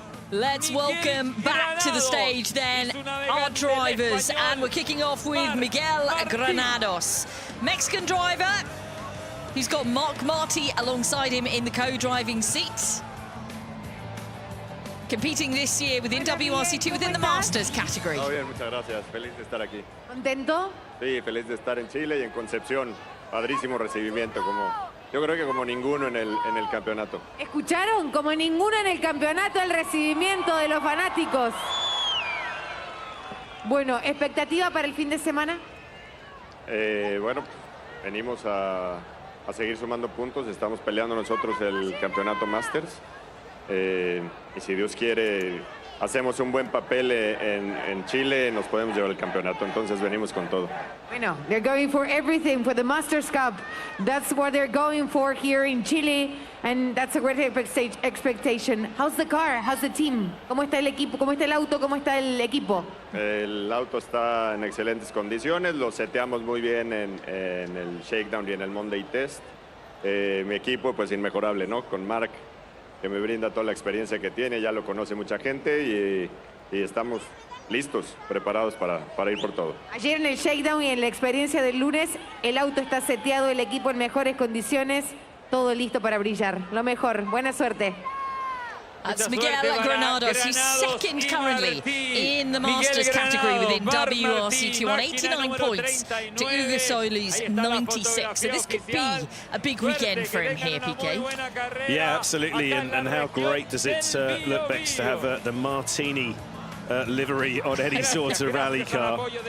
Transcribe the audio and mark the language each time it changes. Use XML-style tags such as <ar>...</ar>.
<en>Let's welcome back to the stage then our drivers, and we're kicking off with Miguel Granados, Mexican driver. He's got Mark Marty alongside him in the co-driving seat. Competing this year within WRC2 within the Masters category.</en> <es>Todo bien, muchas gracias. Feliz de estar aquí. ¿Contento? Sí, feliz de estar en Chile y en Concepción. Padrísimo recibimiento, yo creo que como ninguno en el campeonato. ¿Escucharon? Como ninguno en el campeonato el recibimiento de los fanáticos. Bueno, ¿expectativa para el fin de semana? Bueno, venimos a seguir sumando puntos. Estamos peleando nosotros el campeonato Masters. Y si Dios quiere, hacemos un buen papel en Chile, nos podemos llevar el campeonato. Entonces venimos con todo. Bueno,</es> <en>they're going for everything for the Masters Cup. That's what they're going for here in Chile, and that's a great expectation. How's the car? How's the team?</en> <es>¿Cómo está el equipo? ¿Cómo está el auto? ¿Cómo está el equipo? El auto está en excelentes condiciones, lo seteamos muy bien en el Shakedown y en el Monday Test. Mi equipo, pues inmejorable, ¿no? Con Mark, que me brinda toda la experiencia que tiene, ya lo conoce mucha gente y estamos listos, preparados para ir por todo. Ayer en el Shakedown y en la experiencia del lunes, el auto está seteado, el equipo en mejores condiciones, todo listo para brillar. Lo mejor, buena suerte.</es> <en>That's Miguel Granados. He's second currently in the Masters category within WRC2 on 89 points to Ugo Soli's 96. So this could be a big weekend for him here, PK. Yeah, absolutely. And how great does it look, Bex, to have the Martini livery on any sort of rally car.</en>